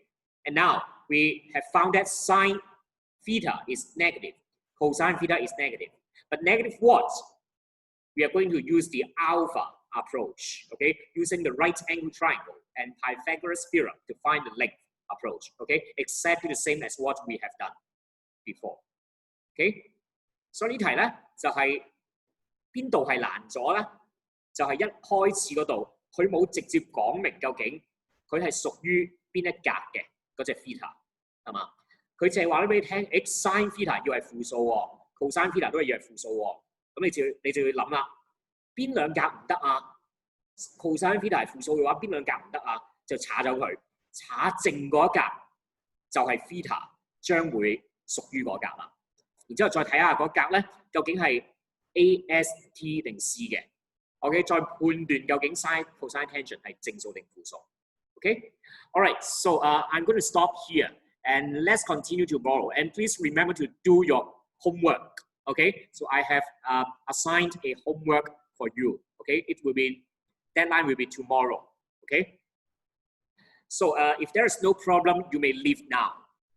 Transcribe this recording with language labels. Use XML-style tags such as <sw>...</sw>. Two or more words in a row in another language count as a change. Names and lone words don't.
<en>And now we have found that sine theta is negative, cosine theta is negative. But negative what? We are going to use the alpha approach, okay? Using the right angle triangle and Pythagoras theorem to find the length approach, okay? Exactly the same as what we have done before, okay?</en> <yue>所以呢題咧就係邊度係難咗咧？就係一開始嗰度佢冇直接講明究竟佢係屬於邊一格嘅嗰隻 theta 係嘛？佢淨係話咗俾你聽 ，</yue> <en>x sin theta</en> <yue>要係負數喎 ，</yue> <en>cosine theta</en> <yue>都係要係負數喎。咁你就要諗啦，邊兩格唔得啊 ？</yue> <en>cosine theta</en> <yue>係負數嘅話，邊兩格唔得啊？就查走佢，查剩嗰一格就係 theta 將會屬於嗰格啦。然之後再睇下嗰格咧，究竟係 AST 定 C 嘅。OK， 再判斷究竟</yue> <en>sin、cosine、tangent</en> <yue>係正數定負數。</yue> <en>Okay, all right. So I'm going to stop here and let's continue tomorrow. And please remember to do your homework. Okay, so I have assigned a homework for you. Okay, deadline will be tomorrow. Okay. So if there is no problem, you may leave now.</en>